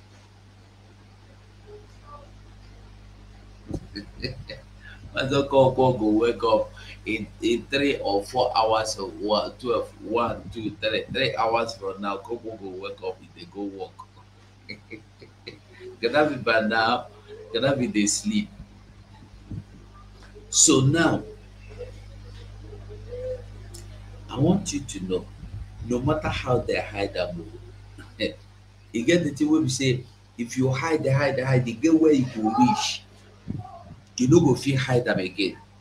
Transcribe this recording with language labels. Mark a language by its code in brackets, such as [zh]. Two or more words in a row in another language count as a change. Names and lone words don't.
[pcm] Mother go wake up in 3 or 4 hours or 12, 1, 2, 3, 3 hours from now. Go wake up if they go work. Gonna be bad now, gonna be they sleep. So now I want you to know, no matter how they hide them, you get the thing where we say if you hide, you get where you go reach. You no go fit hide them again.